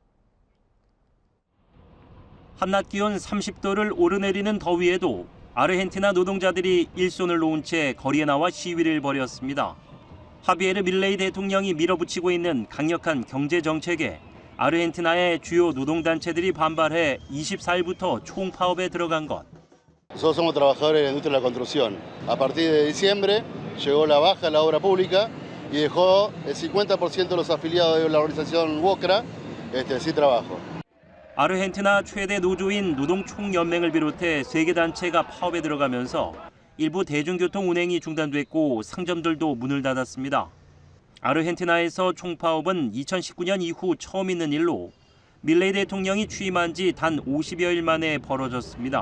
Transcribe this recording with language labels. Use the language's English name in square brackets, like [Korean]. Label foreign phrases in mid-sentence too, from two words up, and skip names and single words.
[Korean] 한낮 기온 30도를 오르내리는 더위에도 아르헨티나 노동자들이 일손을 놓은 채 거리에 나와 시위를 벌였습니다. 하비에르 밀레이 대통령이 밀어붙이고 있는 강력한 경제 정책에 아르헨티나의 주요 노동단체들이 반발해 24일부터 총파업에 들어간 것. [Spanish] Nosotros somos trabajadores de la industria de la construcción. A partir de diciembre llegó la baja en la obra pública y dejó el 50% de los afiliados de la organización WOCRA sin trabajo. [Korean] 아르헨티나 최대 노조인 노동총연맹을 비롯해 세 개 단체가 파업에 들어가면서 일부 대중교통 운행이 중단됐고 상점들도 문을 닫았습니다. 아르헨티나에서 총파업은 2019년 이후 처음 있는 일로 밀레이 대통령이 취임한 지 단 50여일 만에 벌어졌습니다.